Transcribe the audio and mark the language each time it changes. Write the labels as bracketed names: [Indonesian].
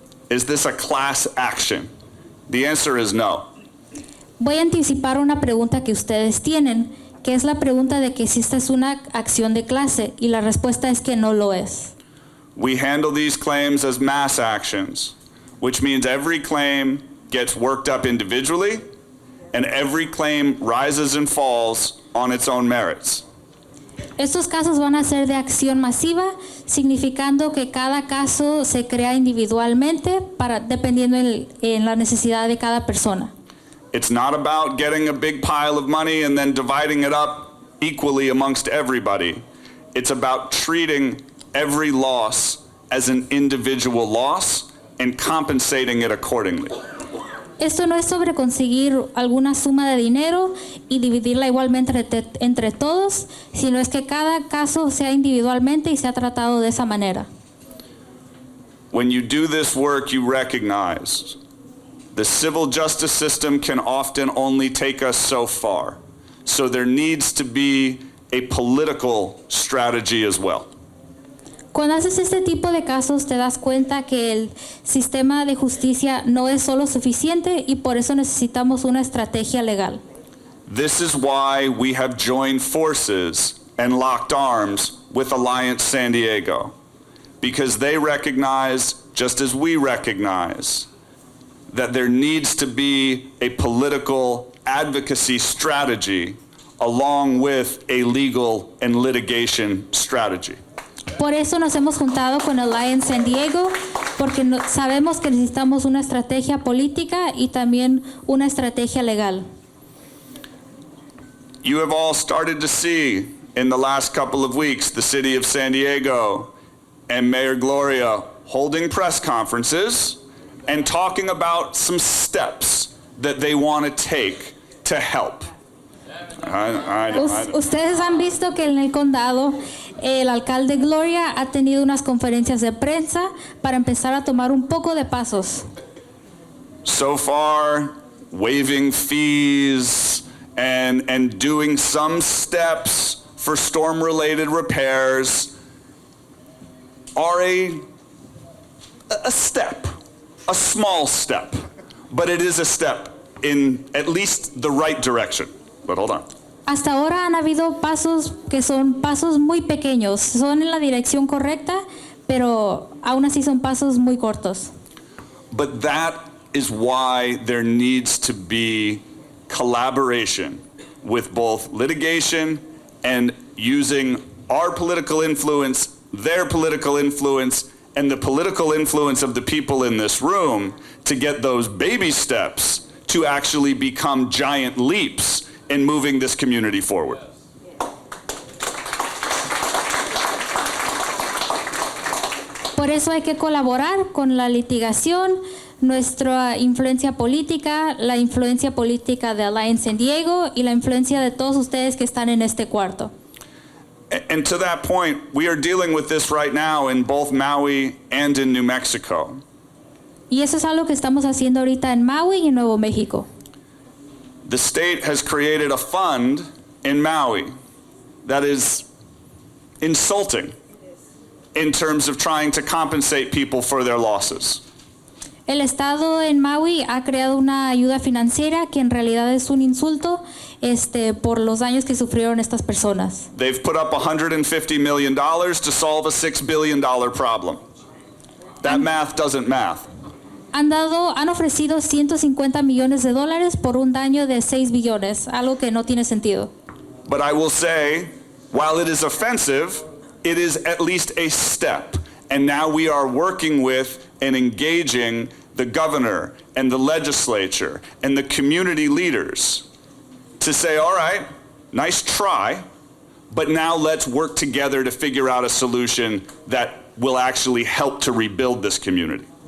[English] Is this a class action? The answer is no. [Spanish] Voy a anticipar una pregunta que ustedes tienen, que es la pregunta de que si esta es una acción de clase, y la respuesta es que no lo es. [English] We handle these claims as mass actions, which means every claim gets worked up individually, and every claim rises and falls on its own merits. [Spanish] Estos casos van a ser de acción masiva, significando que cada caso se crea individualmente dependiendo en la necesidad de cada persona. [English] It's not about getting a big pile of money and then dividing it up equally amongst everybody. It's about treating every loss as an individual loss and compensating it accordingly. [Spanish] Esto no es sobre conseguir alguna suma de dinero y dividirla igualmente entre todos, sino es que cada caso sea individualmente y sea tratado de esa manera. [English] When you do this work, you recognize the civil justice system can often only take us so far. So there needs to be a political strategy as well. [Spanish] Cuando haces este tipo de casos te das cuenta que el sistema de justicia no es solo suficiente y por eso necesitamos una estrategia legal. [English] This is why we have joined forces and locked arms with Alliance San Diego, because they recognize, just as we recognize, that there needs to be a political advocacy strategy along with a legal and litigation strategy. [Spanish] Por eso nos hemos juntado con Alliance San Diego, porque sabemos que necesitamos una estrategia política y también una estrategia legal. [English] You have all started to see in the last couple of weeks the city of San Diego and Mayor Gloria holding press conferences and talking about some steps that they want to take to help. I know. [Spanish] Ustedes han visto que en el condado el alcalde Gloria ha tenido unas conferencias de prensa para empezar a tomar un poco de pasos. [English] So far, waiving fees and doing some steps for storm-related repairs are a step, a small step, but it is a step in at least the right direction. But hold on. [Spanish] Hasta ahora han habido pasos que son pasos muy pequeños, son en la dirección correcta, pero aún así son pasos muy cortos. [English] But that is why there needs to be collaboration with both litigation and using our political influence, their political influence, and the political influence of the people in this room to get those baby steps to actually become giant leaps in moving this community forward. [Spanish] Por eso hay que colaborar con la litigación, nuestra influencia política, la influencia política de Alliance San Diego y la influencia de todos ustedes que están en este cuarto. [English] And to that point, we are dealing with this right now in both Maui and in New Mexico. [Spanish] Y eso es algo que estamos haciendo ahorita en Maui y en Nuevo México. [English] The state has created a fund in Maui that is insulting in terms of trying to compensate people for their losses. [Spanish] El Estado en Maui ha creado una ayuda financiera que en realidad es un insulto por los daños que sufrieron estas personas. [English] They've put up $150 million to solve a $6 billion problem. That math doesn't math. [Spanish] Han ofrecido 150 millones de dólares por un daño de 6 billones, algo que no tiene sentido. [English] But I will say, while it is offensive, it is at least a step. And now we are working with and engaging the governor and the legislature and the community leaders to say, all right, nice try, but now let's work together to figure out a solution that will actually help to rebuild this community.